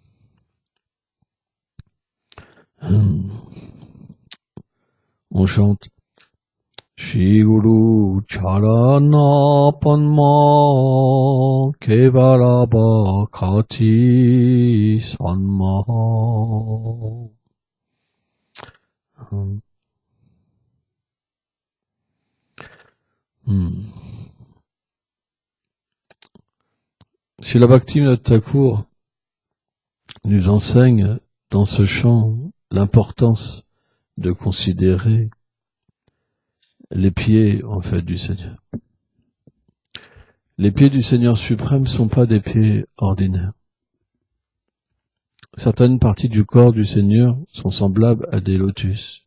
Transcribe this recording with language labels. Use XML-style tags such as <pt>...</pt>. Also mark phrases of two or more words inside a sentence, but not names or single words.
<fr>On chante</fr> <bn>শ্রী গুরু চরণ পদ্ম কেবল ভকতি সদ্ম.</bn> <fr>Srila Bhaktivinoda Thakur nous enseigne dans ce chant l'importance de considérer les pieds, en fait, du Seigneur. Les pieds du Seigneur suprême ne sont pas des pieds ordinaires. Certaines parties du corps du Seigneur sont semblables à des lotus.</fr>